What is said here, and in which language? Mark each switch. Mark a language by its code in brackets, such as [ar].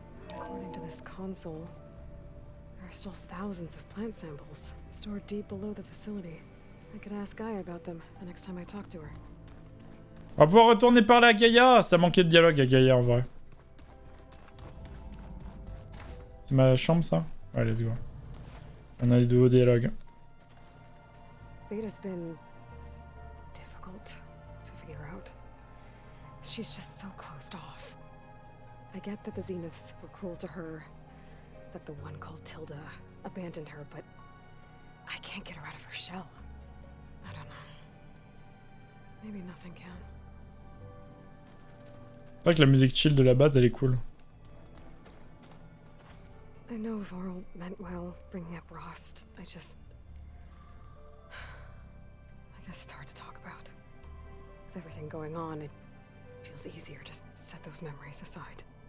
[en] According to this console, there are still thousands of plant samples stored deep below the facility. I could ask Gaia about them the next time I talk to her. [fr] On va pouvoir retourner parler à Gaia. Ça manquait de dialogue à Gaia en vrai. C'est ma chambre ça? Ouais, [en] let's go. [fr] On a des nouveaux dialogues. [en] Beta's been difficult to figure out. She's just so closed off. I get that the Zeniths were cruel to her, that the one called Tilda abandoned her, but I can't get her out of her shell. I don't know. Maybe nothing can. [fr] C'est vrai que la musique chill de la base elle est cool. [en] I know Varl meant well bringing up Rost. I guess it's hard to talk about. With everything going on, it feels easier to set those memories aside.